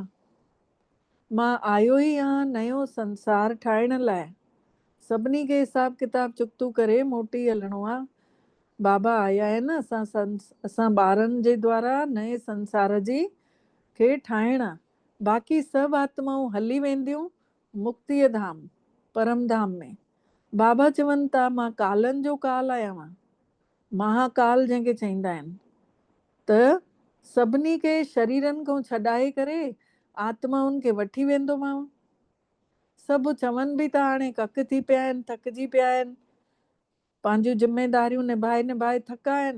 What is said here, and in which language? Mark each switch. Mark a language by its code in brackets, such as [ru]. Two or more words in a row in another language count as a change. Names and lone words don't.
[sd] मां आयो ई आहियां नयो संसार ठाहिण लाइ। सभिनी खे हिसाब किताब चुक्तू करे मोटी हलणो आहे। बाबा आया आहिनि असां ॿारनि जे द्वारा नए संसार जी खे ठाहिण। बाक़ी सभु आत्माऊं हली वेंदियूं मुक्तिअ धाम, परम धाम में। बाबा चवनि था मां कालनि जो काल आहियां, महाकाल जंहिंखे चवंदा आहिनि। त सभिनी खे शरीरनि खां छॾाए करे आत्माउनि खे वठी वेंदोमांव। सभु चवनि बि था हाणे कक थी पिया आहिनि, थकिजी पिया आहिनि, पंहिंजूं ज़िम्मेदारियूं निभाए थका आहिनि।